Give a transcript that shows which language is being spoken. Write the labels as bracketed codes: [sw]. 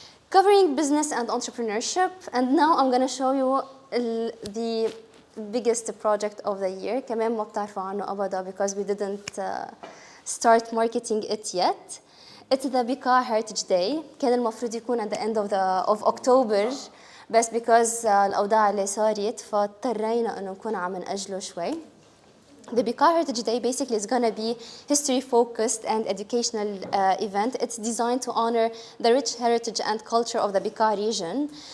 [en] Covering business and entrepreneurship, and now I'm going to show you the biggest project of the year. [ar] كمان ما بتعرفوا عنه أبدا [en] because we didn't start marketing it yet. It's the Bika Heritage Day. [ar] كان المفروض يكون [en] at the end of October. [ar] بس because الأوضاع اللي صارت فاضطرينا إنه نكون عم نأجله شوي. [en] The Bika Heritage Day basically is going to be history-focused and educational event. It's designed to honor the rich heritage and culture of the Bika region.